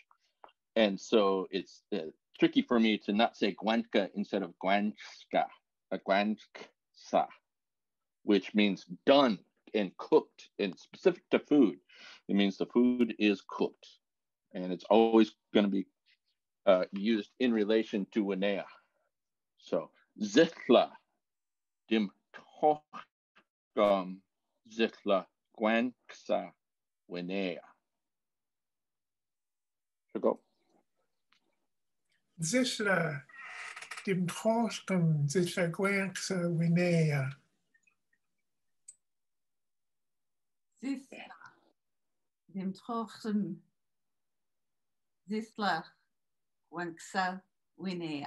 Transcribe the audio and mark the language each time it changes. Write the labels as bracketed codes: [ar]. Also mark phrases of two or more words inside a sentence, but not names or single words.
[en] And so it's tricky for me to not say gwantka instead of gwanska, gwanksa, which means done and cooked and specific to food. It means the food is cooked. And it's always going to be used in relation to winea. So, [hai] zithla, dim tochkum, zithla, gwanksa, winea. [en] So go. [hai] Zishla, dim trochtum, zishla gwanksa, winea. Zisla, dim trochtum, zisla, gwanksa, winea.